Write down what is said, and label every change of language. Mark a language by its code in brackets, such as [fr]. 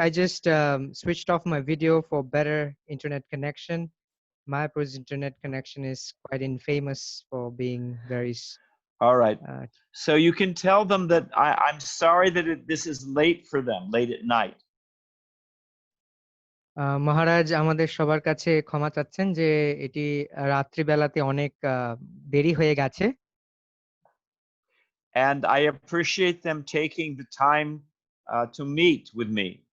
[en] I just switched off my video for better internet connection. Mayapur's internet connection is quite infamous for being very... All right. So you can tell them that I'm sorry that this is late for them, late at night. [bn] মহারাজ আমাদের সবার কাছে ক্ষমা চাচ্ছেন যে এটি রাত্রিবেলাতে অনেক দেরি হয়ে গেছে। [en] And I appreciate them taking the time to meet with me.